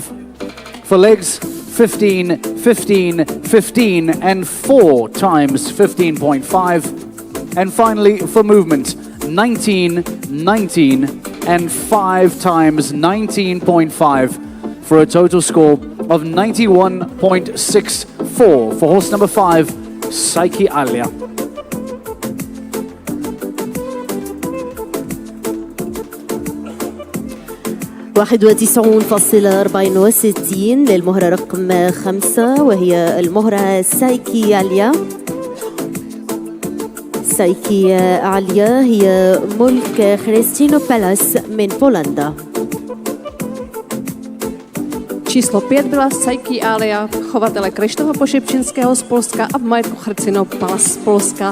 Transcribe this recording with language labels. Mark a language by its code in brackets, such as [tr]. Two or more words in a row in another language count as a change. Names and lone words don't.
[en] For legs, 15, 15, 15 and 4 times 15.5. And finally for movement, 19, 19 and 5 times 19.5 for a total score of 91.64 for horse number 5, Psyche Alia. [ar] واحد 91.64 للمهرة رقم 5 وهي المهرة سايكي عليا. سايكي عليا هي ملك خريستينو بالاس من بولندا. [cs] Číslo 5 byla Psyche Alia, chovatele Kryštofa Pošepčinského z Polska a v majetku Chrcino Palas z Polska.